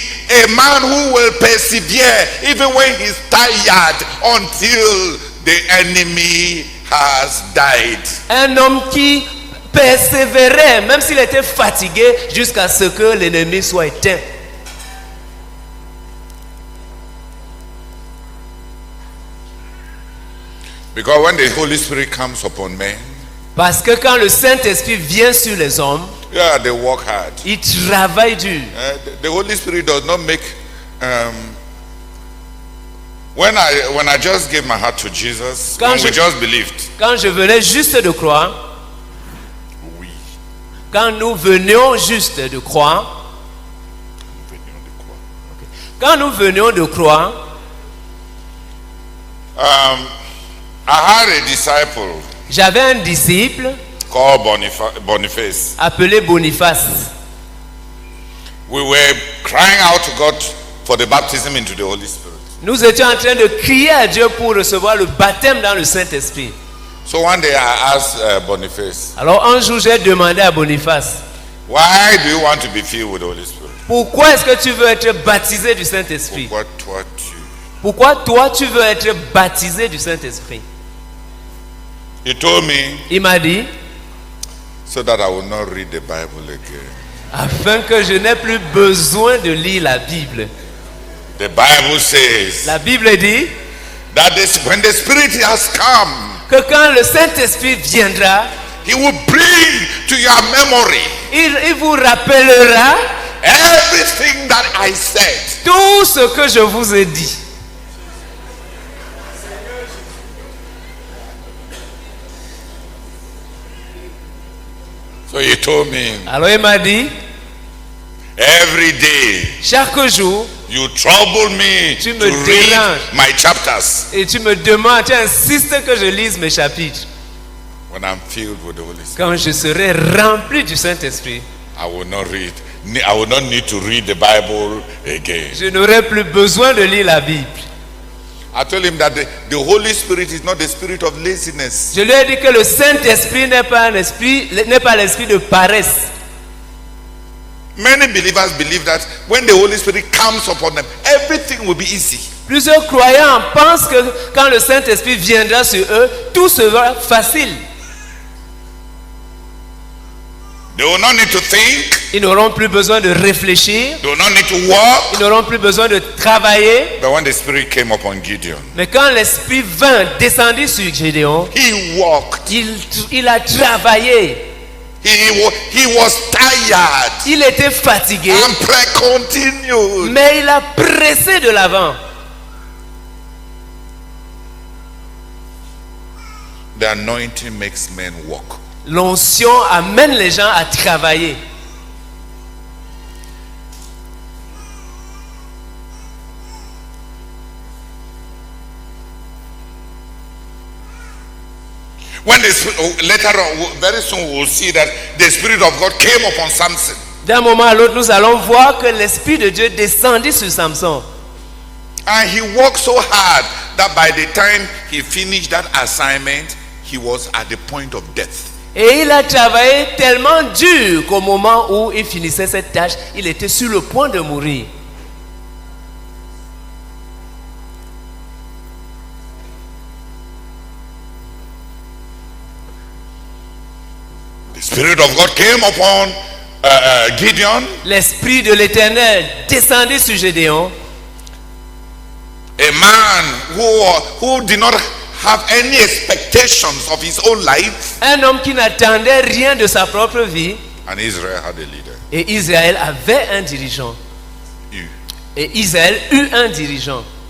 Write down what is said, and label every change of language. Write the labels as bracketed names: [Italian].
[English] A man who will persevere even when he's tired until the enemy has died. [French] Un homme qui persévérait, même s'il était fatigué, jusqu'à ce que l'ennemi soit éteint. [English] Because when the Holy Spirit comes upon men, [French] Parce que quand le Saint-Esprit vient sur les hommes, [English] yeah, they work hard. [French] ils travaillent dur. [English] The Holy Spirit does not make. When I just gave my heart to Jesus, [French] Quand [English] when we [French] je- [English] just believed, [French] Quand je venais juste de croire, [English] we [French] quand nous venions juste de croire, quand nous venions de croire, [English] I had a disciple [French] j'avais un disciple [English] called Boniface. [French] appelé Boniface. [English] We were crying out to God for the baptism into the Holy Spirit. [French] Nous étions en train de crier à Dieu pour recevoir le baptême dans le Saint-Esprit. [English] So one day I asked Boniface, [French] Alors un jour, j'ai demandé à Boniface, [English] why do you want to be filled with the Holy Spirit? [French] pourquoi est-ce que tu veux être baptisé du Saint-Esprit? Pourquoi toi tu veux être baptisé du Saint-Esprit? [English] He told me, [French] Il m'a dit, [English] so that I will not read the Bible again. [French] afin que je n'ai plus besoin de lire la Bible. [English] The Bible says [French] La Bible dit [English] that when the Spirit has come, [French] que quand le Saint-Esprit viendra, [English] He will bring to your memory [French] il vous rappellera [English] everything that I said. [French] tout ce que je vous ai dit. [English] So he told me, [French] Alors il m'a dit, [English] every day [French] chaque jour, [English] you trouble me [French] Tu me [English] to read [French] déranges. [English] my chapters [French] et tu me demandes, tu insistes que je lise mes chapitres. [English] when I'm filled with the Holy Spirit. [French] Quand je serai rempli du Saint-Esprit, [English] I will not read. I will not need to read the Bible again. [French] je n'aurai plus besoin de lire la Bible. [English] I told him that the Holy Spirit is not the spirit of laziness. [French] Je lui ai dit que le Saint-Esprit n'est pas l'esprit de paresse. [English] Many believers believe that when the Holy Spirit comes upon them, everything will be easy. [French] Plusieurs croyants pensent que quand le Saint-Esprit viendra sur eux, tout sera facile. [English] They will not need to think. [French] Ils n'auront plus besoin de réfléchir. [English] They will not need to work. [French] Ils n'auront plus besoin de travailler. [English] But when the Spirit came upon Gideon, [French] Mais quand l'Esprit vint, descendit sur Gédéon, [English] he walked. [French] il a travaillé. [English] He was tired. [French] Il était fatigué, [English] And prayer continued. [French] mais il a pressé de l'avant. [English] The anointing makes men walk. [French] L'onction amène les gens à travailler. [English] When later on, very soon we will see that the Spirit of God came upon Samson. [French] D'un moment à l'autre, nous allons voir que l'Esprit de Dieu descendit sur Samson. [English] And he worked so hard that by the time he finished that assignment, he was at the point of death. [French] Et il a travaillé tellement dur qu'au moment où il finissait cette tâche, il était sur le point de mourir. [English] The Spirit of God came upon Gideon, [French] L'Esprit de l'Éternel descendit sur Gédéon, [English] a man who did not have any expectations of his own life. [French] un homme qui n'attendait rien de sa propre vie. [English] And Israel had a leader. [French] Et Israël avait un dirigeant. [English] You. [French] Et Israël eut un dirigeant.